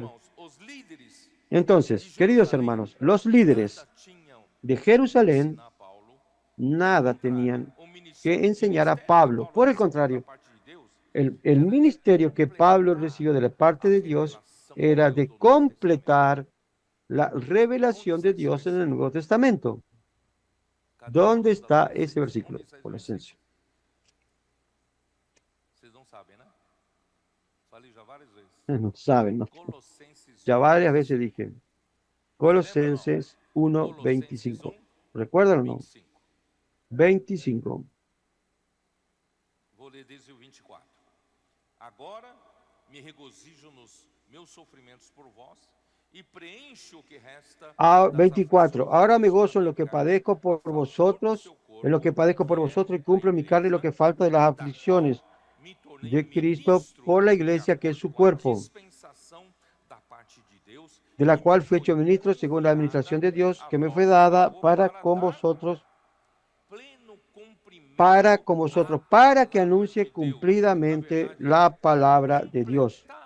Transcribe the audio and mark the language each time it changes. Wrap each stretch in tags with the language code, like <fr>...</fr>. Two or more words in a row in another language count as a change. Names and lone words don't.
<es>Entonces, queridos hermanos, los líderes de Jerusalén nada tenían que enseñar a Pablo. Por el contrario, el ministerio que Pablo recibió de la parte de Dios era de completar la revelación de Dios en el Nuevo Testamento. ¿Dónde está ese versículo? Colosenses.</es> <pt>Vocês não sabem, né? Falei já várias vezes.</pt> <es>No saben, ¿no?</es> <pt>Colossenses</pt> <es>Ya varias veces dije. Colosenses 1:25. ¿Recuerdan o no? 25.</es> <pt>Vou ler desde o 24. Agora me regozijo nos meus sofrimentos por vós e preencho o que resta. 24.</pt> <es>Ahora me gozo en lo que padezco por vosotros, en lo que padezco por vosotros y cumplo en mi carne lo que falta de las aflicciones de Cristo por la iglesia que es su cuerpo, de la cual fui hecho ministro según la administración de Dios que me fue dada para con vosotros, para que anuncie cumplidamente la palabra de Dios.</es>